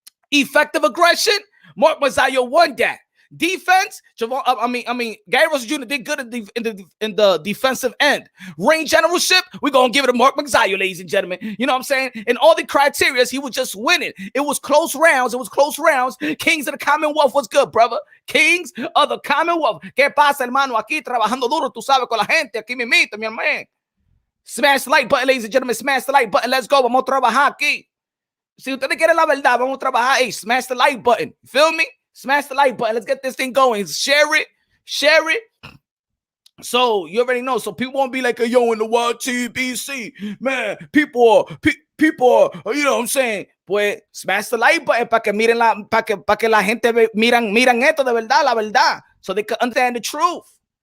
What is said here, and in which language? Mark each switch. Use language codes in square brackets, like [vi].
[en] Effective aggression, Mark Magsayo won that. Defense, Gary Russell Jr. did good in the defensive end. Ring generalship, we're going to give it to Mark Magsayo, ladies and gentlemen. You know what I'm saying? In all the criteria, he was just winning. It was close rounds. Kings of the Commonwealth was good, brother. Kings of the Commonwealth. [es] ¿Qué pasa, hermano? Aquí trabajando duro, tú sabes, con la gente. Aquí me mito, mi hermano. [en] Smash the like button, ladies and gentlemen. Smash the like button. Let's go. [es] Vamos a trabajar aquí. Si ustedes quieren la verdad, vamos a trabajar. [en] Hey, smash the like button. You feel me? Smash the like button. Let's get this thing going. Share it. So you already know. So people won't be like, yo, in the YTBC, man. People are, you know what I'm saying? [es] Pues [en] smash the like button [es] para que miren para que la gente miran esto de verdad, la verdad, [en] so they can understand the truth.